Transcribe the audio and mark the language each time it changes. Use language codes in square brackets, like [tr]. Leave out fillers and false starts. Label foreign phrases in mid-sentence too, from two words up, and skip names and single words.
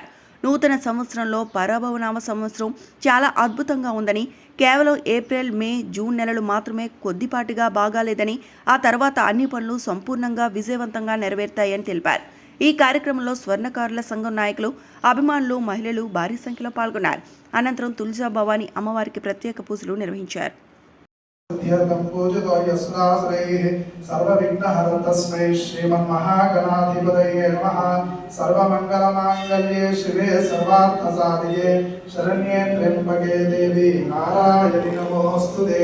[te] నూతన సంవత్సరంలో పరాభవనామ సంవత్సరం చాలా అద్భుతంగా ఉందని, కేవలం ఏప్రిల్, మే, జూన్ నెలలు మాత్రమే కొద్దిపాటిగా బాగాలేదని, ఆ తర్వాత అన్ని పనులు సంపూర్ణంగా విజయవంతంగా నెరవేరుతాయని తెలిపారు. ఈ కార్యక్రమంలో స్వర్ణకారుల సంఘం నాయకులు, అభిమానులు, మహిళలు భారీ సంఖ్యలో పాల్గొన్నారు. అనంతరం తుల్జా భవానీ అమ్మవారికి ప్రత్యేక పూజలు నిర్వహించారు. [sa] पूजितो यस्नाश्रैः सर्वविघ्नहरं तस्मै श्रीमन्महागणाधिपतये नमः। सर्वमङ्गलमाङ्गल्ये शिवे सर्वार्थसाधिके शरण्ये त्र्यम्बके देवी नारायणि नमोऽस्तुते।